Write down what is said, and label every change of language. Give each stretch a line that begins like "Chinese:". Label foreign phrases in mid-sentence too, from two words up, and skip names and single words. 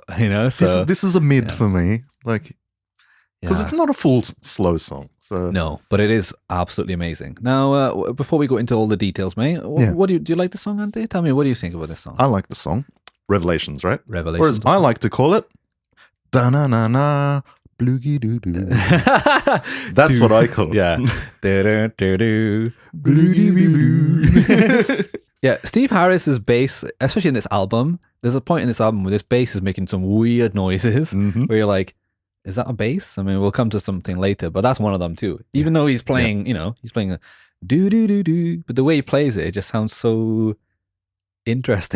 English: So This is a mid for me, like, because it's not a full slow song. So no, but it is absolutely amazing. Now, before we go into all the details, mate, what do you like the song, Andy? Tell me, what do you think about this song? I like the song Revelations, right? Revelations. Whereas I like to call it da na na na bloogie doo doo. That's what I call it. Yeah. Do-do-do-do, bloody-boo-boo. Yeah, Steve Harris's bass, especially in this album, there's a point in this album where this bass is making some weird noises where you're like, is that a bass? I mean, we'll come to something later, but that's one of them too. Even though he's playing, he's playing a do-do-do-do, but the way he plays it just sounds so interesting.